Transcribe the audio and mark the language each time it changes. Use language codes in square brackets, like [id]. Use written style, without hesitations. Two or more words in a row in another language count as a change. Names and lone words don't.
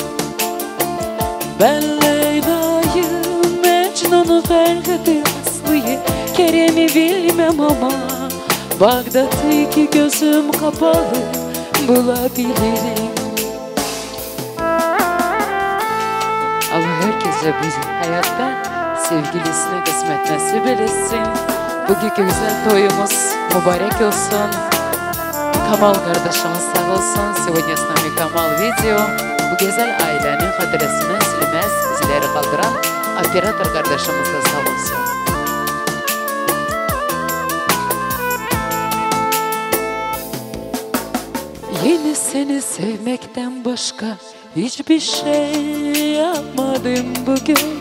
[tr] Ben Leyla'yı, Mecnun'u, Ferhat'ı, Aslı'yı, Kerem'i bilmem ama Bağdat'ı iki gözüm kapalı bulabilirim. Allah herkese bir hayatta sevgilisine kısmet nasip etsin. Bugünkü güzel toyumuz mübarek olsun. Kamal kardeşimiz sağ olsun. [ru] Сегодня с нами Kamal Video. [tr] Bu güzel ailenin hatırasını silmez bizleri kaldıran operatör kardeşimiz de sağ olsun. Yine seni sevmekten başka hiçbir şey yapmadım bugün.